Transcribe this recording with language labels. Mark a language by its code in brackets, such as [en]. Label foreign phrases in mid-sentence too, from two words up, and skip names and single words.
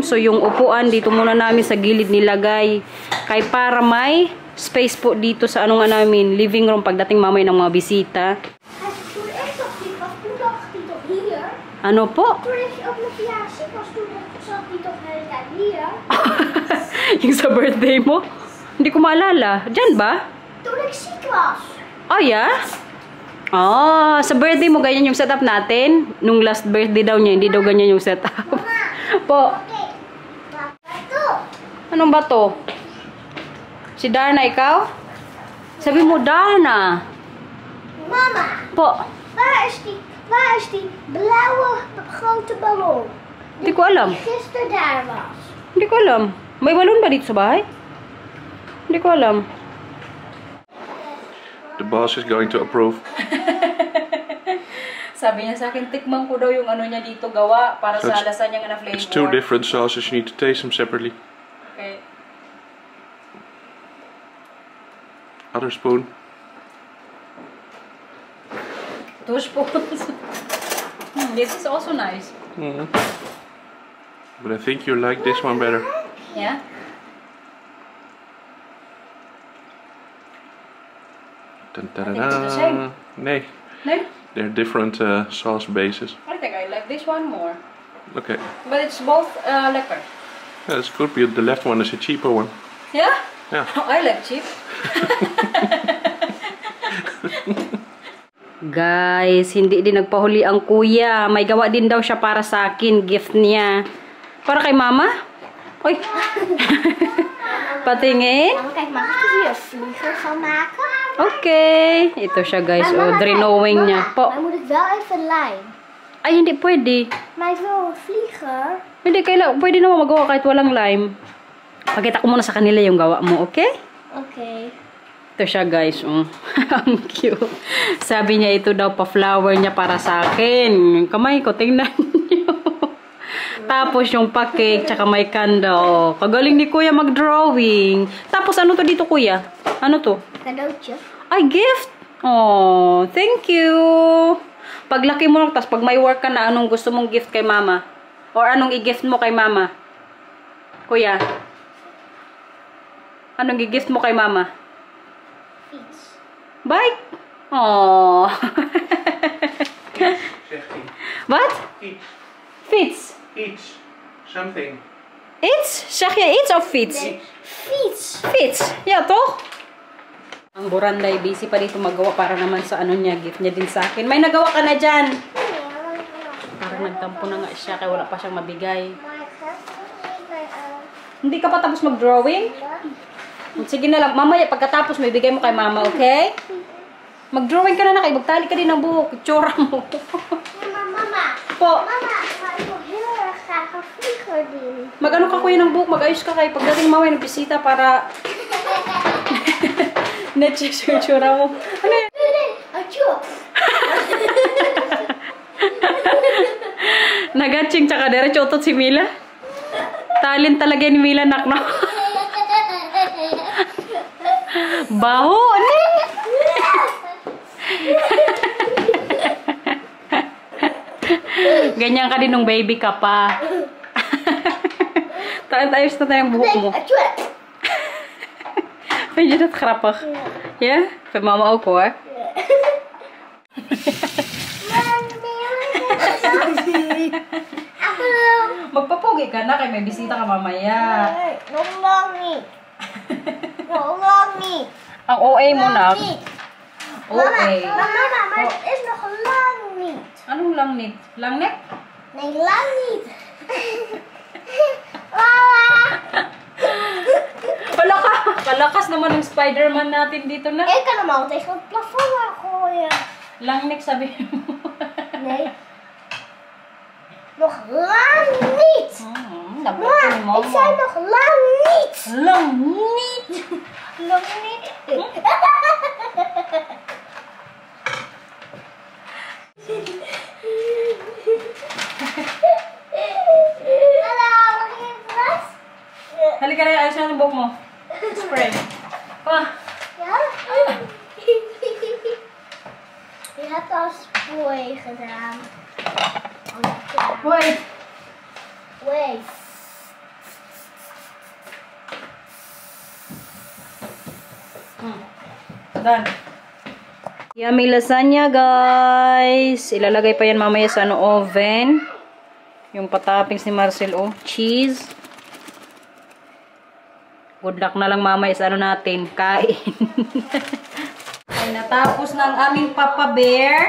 [tl] So yung upuan dito muna namin sa gilid nilagay. Kay para may space po dito sa namin [en] living room [tl] pagdating mamay ng mga bisita. Ano po? Yung sa birthday mo? Hindi ko maalala. Diyan ba? [nl] Toen ik ziek was. [en] Oh yeah? [tl] Oh, sa birthday mo ganyan yung setup natin? Nung [en] last birthday [tl] daw niya, hindi daw ganyan yung setup. Po. Okay. Ito. Anong ba to? Si Darna, ikaw? Sabi mo, Darna. Mama. Po. [nl] Waar is die blauwe grote ballon? [tl] Hindi ko alam. [nl] Die gisteren daar was. [tl] Hindi ko alam. May balon ba dito sa bahay? Hindi ko alam. [en] The boss is going to approve. [tl] Sabi niya sa akin, tikman ko daw yung niya dito gawa para sa lasagna nga na flavor. [en] It's 2 different sauces. You need to taste them separately. Okay. Other spoon. 2 spoons. This is also nice. But I think you like this one better. Yeah? [tl] Dun, [en] I think it's the same. [nl] Nee, [en] No? they're different sauce bases. I think I like this one more. Okay. But it's both lekker. Yeah, that's good, but the left one is a cheaper one. Yeah? Yeah. I like cheap. [tl] Guys, hindi din nagpahuli ang kuya. May gawa din daw siya para sa akin. Gift niya. Para kay mama? Oy. Patingin. [nl] Kijk, mag ik hier een vlieger van maken? [tl] Okay. Ito siya guys. Oh, drenowing niya. Po. [nl] Maar moet ik wel even lijm. [tl] Ay, hindi pwede. [nl] Maar ik wil een vlieger [tl] Hindi, pwede naman magawa kahit walang lime. Pakita ko muna sa kanila yung gawa mo, okay? Okay. Ito siya guys, oh. Ang cute. Sabi niya ito daw pa-flower niya para sa akin. Kamay ko, tingnan niyo. Tapos yung pa-cake, tsaka may candle. Kagaling ni Kuya mag-drawing. Tapos ano to dito, Kuya? Ano to? Kadaucho. Ay, [en] gift! Oh, thank you! [tl] Paglaki mo, tapos pag may work ka na, anong gusto mong gift kay mama? Or anong i-gift mo kay mama? Kuya? Anong i-gift mo kay mama? [nl] Fiets. [en] Bike? Oh. What? Each. Fits. Each. Something. It's? [nl] Zeg je iets of fits? Fiets. Fits. Ja, toch? [tl] Ang Buranday, busy pa dito magawa para naman sa ano niya, gift niya din sa akin. May nagawa ka na dyan. Parang nagtampo na nga siya, kaya wala pa siyang mabigay. Hindi ka pa tapos mag-drawing? Sige na lang, mamaya pagkatapos may bigay mo kay mama, okay? Mag-drawing ka na kay magtali ka din ng buhok, itsura mo. Mama. Po. Mama, [nl] ik wil heel erg graag een vlieger doen. [tl] Mag-ano ka kuya ng buhok, mag-ayos ka kay pagdating mamaya ng bisita para na-check sa itsura mo. Ano yan? Achoo. Nagatching tsaka diretso utot si Mila. Talent talaga ni Mila, nak, no? Baho, ano? Ganyan ka din nung baby ka pa. Ayos na tayong buhok mo. Achoo. [nl] Vind je dat grappig? Ja? Vindt mama ook hoor. [tl] Magpapogi ka na kay may bisita ka mamaya. [nl] Nog lang niet. Nog lang niet. [tl] Ang OA mo na. OA. Mama, [nl] maar het is nog lang niet. [tl] Anong langnet? Langnet? [nl] Nee, lang niet. [tl] Mama. Palakas naman ng Spider-Man natin dito na. [nl] Ik kan hem al tegen het plafond aan gooien. [tl] Langnek sabi mo. [nl] Nee. Nog lang niet. [tl] Nabuto ni [nl] Mama, ik zei nog lang niet. [tl] Langnet. [nl] Nog niet. Hallo, mag je even was? [tl] Halika na, ayos na ng buhok mo. [en] Spray. Ah. [nl] Ja? Je hebt al spooi gedaan. [en] Wait. Wait. Done. Yummy lasagna, guys. [tl] Ilalagay pa yan mamaya sa oven. Yung patoppings ni Marcel, oh. [en] Cheese. [tl] Good luck na lang mamaya sa natin. Kain. Ay, natapos na ang aming Papa Bear.